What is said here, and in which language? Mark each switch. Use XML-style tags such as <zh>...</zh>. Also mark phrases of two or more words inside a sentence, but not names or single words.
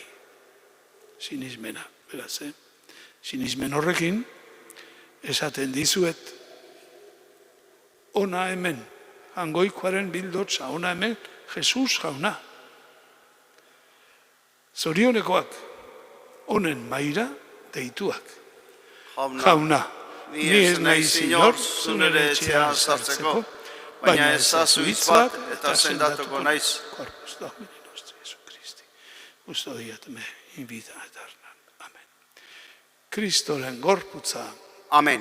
<eu>Sinismena, beraz, sinismen horrekin esaten dizuet, ona hemen, Hangoikoaren bildotza, ona hemen, Jesus jauna. Zorionekoak, honen maira deituak. Jauna, ni ez naiz inor, zunere etxean sartzeko, baina ezazu hitz bat eta sendatuko naiz.</eu> <la>Corpus Domini nostri Jesu Christi, custodiat me in vita eterna.</la> <eu>Amen. Kristoren gorputza. Amen.</eu>